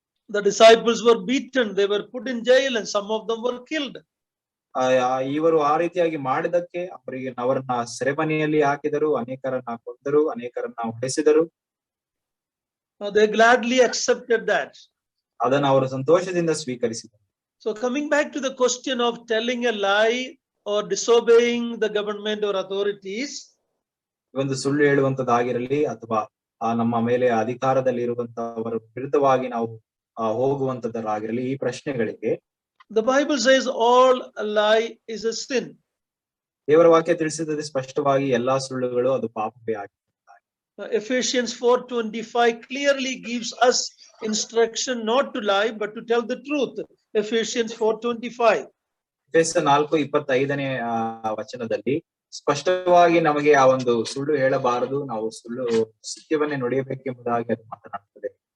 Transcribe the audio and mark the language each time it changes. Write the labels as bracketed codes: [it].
[en] The disciples were beaten, they were put in jail, and some of them were killed. [kn] ಇವರು ಆ ರೀತಿಯಾಗಿ ಮಾಡಿದಕ್ಕೆ ಅವರನ್ನ ಸೆರೆಮನೆಯಲ್ಲಿ ಹಾಕಿದರು, ಅನೇಕರನ್ನ ಕೊಂದರು, ಅನೇಕರನ್ನ ಹೊಡೆಸಿದರು. [en] They gladly accepted that. [kn] ಅದನ್ನು ಅವರು ಸಂತೋಷದಿಂದ ಸ್ವೀಕರಿಸಿದರು. [en] So coming back to the question of telling a lie or disobeying the government or authorities, [kn] ಒಂದು ಸುಳ್ಳು ಹೇಳುವಂತದ್ದಾಗಿರಲಿ ಅಥವಾ ನಮ್ಮ ಮೇಲೆ ಅಧಿಕಾರದಲ್ಲಿ ಇರುವಂತವರ ವಿರುದ್ಧವಾಗಿ ನಾವು ಹೋಗುವಂತದ್ದಾಗಿರಲಿ, ಈ ಪ್ರಶ್ನೆಗಳಿಗೆ [en] the Bible says all a lie is a sin. [kn] ದೇವರ ವಾಕ್ಯ ತಿಳಿಸಿದರೆ ಸ್ಪಷ್ಟವಾಗಿ ಎಲ್ಲಾ ಸುಳ್ಳುಗಳು ಅದು ಪಾಪವೇ ಆಗಿದೆ. [en] Ephesians 4:25 clearly gives us instruction not to lie but to tell the truth. Ephesians 4:25. [kn] ಎಫೆಸ 4:25ನೇ ವಚನದಲ್ಲಿ ಸ್ಪಷ್ಟವಾಗಿ ನಮಗೆ ಆ ಒಂದು ಸುಳ್ಳು ಹೇಳಬಾರದು, ನಾವು ಸತ್ಯವನ್ನೇ ನುಡಿಯಬೇಕೆಂಬುದಾಗಿ ಅದು ಮಾತನಾಡುತ್ತದೆ.